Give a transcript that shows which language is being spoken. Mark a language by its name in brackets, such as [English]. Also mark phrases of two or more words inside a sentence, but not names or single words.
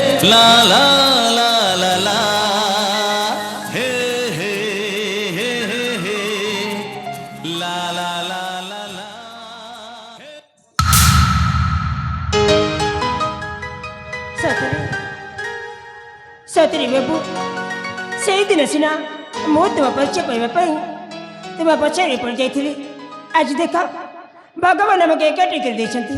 [Odia] ला ला ला ला ला हे हे हे हे हे ला ला ला ला ला ସତରେ ସତରେ ବାବୁ ସେଇଦିନ ସିନା ମୁଁ ତୁମ ପରିଚୟ ପାଇବା ପାଇଁ ତୁମ ପଛରେ ପଡ଼ିଯାଇଥିଲି। ଆଜି ଦେଖ ଭଗବାନ ଆମକୁ ଏକାଠି କରିଦେଇଛନ୍ତି।